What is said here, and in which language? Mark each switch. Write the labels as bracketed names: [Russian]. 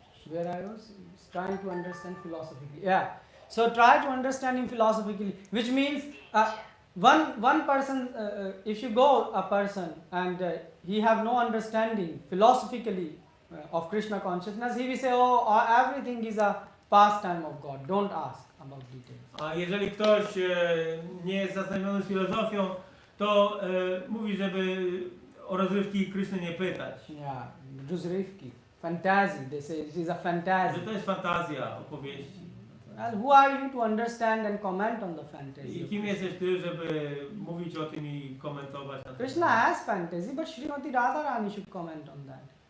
[English] Where I was trying to understand philosophically. Yeah. So try to understand him philosophically, which means one person, if you go a person and he have no understanding philosophically of Krishna consciousness, he will say, everything is a pastime of God. Don't ask about details. [Polish] A jeżeli ktoś nie jest zaznajomiony z filozofią, to mówi, żeby o rozrywki Kryszny nie pytać. [English] Yeah, rozrywki, fantasy. They say it is a fantasy. [Polish] Że to jest fantazja, opowieści. [English] Well, who are you to understand and comment on the fantasy? [Polish] I kim jesteś ty, żeby mówić o tym i komentować na to? [English] Krishna has fantasy, but Srimati Radharani should comment on that.